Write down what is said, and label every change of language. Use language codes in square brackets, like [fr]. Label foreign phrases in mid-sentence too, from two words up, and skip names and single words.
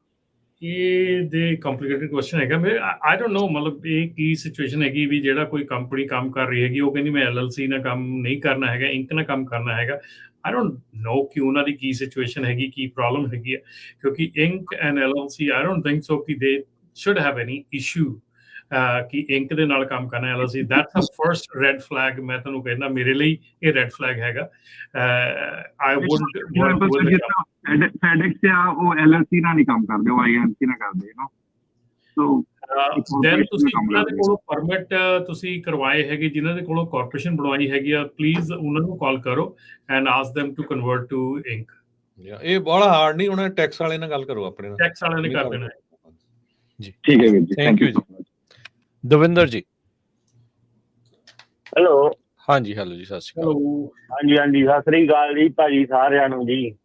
[pa] ਇਹ ਦੇ [en] complicated question [pa] ਹੈਗਾ। [en] I don't know [pa] ਮਤਲਬ ਇਹ ਕੀ ਸਿਚੁਏਸ਼ਨ ਹੈਗੀ ਵੀ ਜਿਹੜਾ ਕੋਈ ਕੰਪਨੀ ਕੰਮ ਕਰ ਰਹੀ ਹੈਗੀ ਉਹ ਕਹਿੰਦੀ ਮੈਂ LLC ਨਾਲ ਕੰਮ ਨਹੀਂ ਕਰਨਾ ਹੈਗਾ, ਇੰਕ ਨਾਲ ਕੰਮ ਕਰਨਾ ਹੈਗਾ। [en] I don't know [pa] ਕਿ ਉਹਨਾਂ ਦੀ ਕੀ ਸਿਚੁਏਸ਼ਨ ਹੈਗੀ, ਕੀ ਪ੍ਰੋਬਲਮ ਹੈਗੀ ਹੈ, ਕਿਉਂਕਿ [en] Inc and LLC I don't think so [pa] ਕਿ [en] they should have any issue [pa] ਕਿ ਇੰਕ ਦੇ ਨਾਲ ਕੰਮ ਕਰਨਾ LLC। [en] that's the first red flag। [pa] ਮੈਂ ਤੁਹਾਨੂੰ ਕਹਿੰਦਾ ਮੇਰੇ ਲਈ ਇਹ [en] red flag [pa] ਹੈਗਾ। [en] I wouldn't [pa] FedEx ਆ ਉਹ LLC ਨਾਲ ਨਹੀਂ ਕੰਮ ਕਰਦੇ, ਉਹ INC ਨਾਲ ਕਰਦੇ ਨਾ। ਸੋ ਦੈਨ ਤੁਸੀਂ ਜਿਨ੍ਹਾਂ ਦੇ ਕੋਲੋਂ ਪਰਮਿਟ ਤੁਸੀਂ ਕਰਵਾਏ ਹੈਗੇ, ਜਿਨ੍ਹਾਂ ਦੇ ਕੋਲੋਂ ਕਾਰਪੋਰੇਸ਼ਨ ਬਣਵਾਈ ਹੈਗੀ ਆ, ਪਲੀਜ਼ ਉਹਨਾਂ ਨੂੰ ਕਾਲ ਕਰੋ [en] and ask them to convert to Inc. [pa] ਇਹ ਬੜਾ ਹਾਰਡ ਨਹੀਂ ਹੋਣਾ, ਟੈਕਸ ਵਾਲੇ ਨਾਲ ਗੱਲ ਕਰੋ ਆਪਣੇ ਨਾਲ, ਟੈਕਸ ਵਾਲਿਆਂ ਨੇ ਕਰ ਦੇਣਾ ਜੀ। ਠੀਕ ਹੈ ਵੀਰ ਜੀ, [en] thank you [pa] ਜੀ। ਦਵਿੰਦਰ ਜੀ। ਹੈਲੋ। ਹਾਂਜੀ, ਹੈਲੋ ਜੀ, ਸਤਿ ਸ਼੍ਰੀ ਅਕਾਲ। ਹਾਂਜੀ, ਸਤਿ ਸ੍ਰੀ ਅਕਾਲ ਜੀ ਭਾਜੀ ਸਾਰਿਆਂ ਨੂੰ ਜੀ।